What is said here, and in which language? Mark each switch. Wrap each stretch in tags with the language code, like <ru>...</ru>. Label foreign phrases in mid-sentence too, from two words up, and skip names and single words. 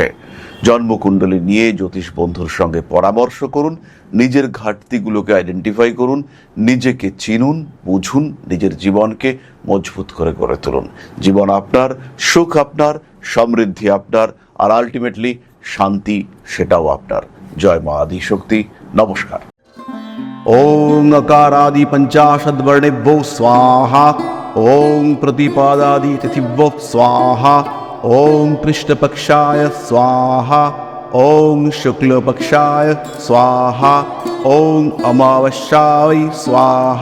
<bn>জন্মকুণ্ডলী নিয়ে জ্যোতিষ বন্ধুর সঙ্গে পরামর্শ করুন, নিজের ঘাটতিগুলোকে আইডেন্টিফাই করুন, নিজেকে চিনুন, বুঝুন, নিজের জীবনকে মজবুত করে গড়ে তুলুন। জীবন আপনার, সুখ আপনার, সমৃদ্ধি আপনার, আর আলটিমেটলি শান্তি, সেটাও আপনার। জয় মা আদিশক্তি। নমস্কার।</bn> <sa>ओं अकारादि पंचाशद वर्णेभ्यो स्वाहा। ओं प्रतिपादादि तिथिभ्यो स्वाहा। ओं कृष्णपक्षाय स्वाहा। ओं शुक्लपक्षाय स्वाहा। ओं अमावस्याय स्वाहा।</sa>